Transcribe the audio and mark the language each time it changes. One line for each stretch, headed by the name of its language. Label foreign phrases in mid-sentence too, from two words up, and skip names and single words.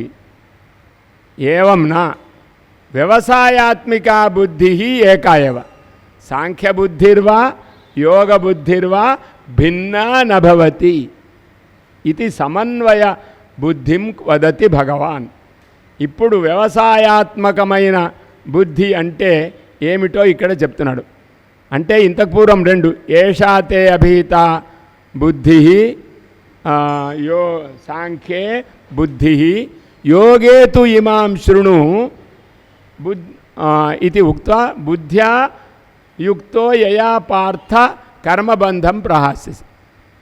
Sanskrit: एवं न, व्यवसायात्मिका बुद्धिः एका एव. सांख्यबुद्धिर्वा योगबुद्धिर्वा भिन्ना न भवति इति समन्वय बुद्धिं वदति भगवान्.
Telugu: ఇప్పుడు వ్యవసాయాత్మకమైన బుద్ధి అంటే ఏమిటో ఇక్కడ చెప్తున్నాడు. అంటే ఇంతకు పూర్వం 2
Sanskrit: ఏషాతే అభీత బుద్ధి యో సాంఖ్యే బుద్ధి యోగే తు ఇమాం శృణు
Telugu: ఇది
Sanskrit: ఉక్త్వా బుద్ధ్యా యుక్తో యయా పార్థ కర్మబంధం ప్రహాస్యసి.